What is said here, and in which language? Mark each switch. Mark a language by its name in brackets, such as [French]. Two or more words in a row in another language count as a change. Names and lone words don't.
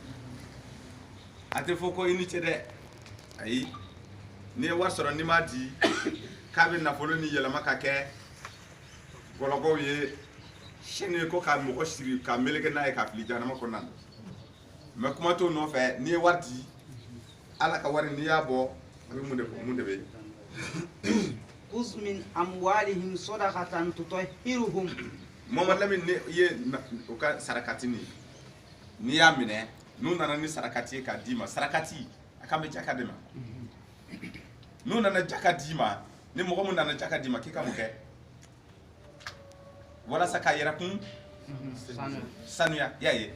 [Bambara] a tɛ fɔ ko i ni ce dɛ ayi n'i ye wari sɔrɔ n'i m'a di k'a bɛ nafolo ni yɛlɛma ka kɛ gɔlɔgɔw ye sini ko ka mɔgɔ siri ka meleke n'a ye ka fili jahanama kɔnɔna na mais kuma t'o nɔfɛ n'i ye wari di Ala ka wari n'i y'a bɔ a bɛ mun de bɛ [Arabic] خذ من أموالهم صدقة تطهرهم [Bambara] Mamadu Lamini ni i ye u ka sarakati n'i y'a minɛ n'u nana ni sarakati ye k'a d'i ma sarakati a kan bɛ jaka de ma n'u nana jaka d'i ma ni mɔgɔ min nana jaka d'i ma k'i ka mun kɛ walasa k'a yɛrɛ kun sanuya y'a ye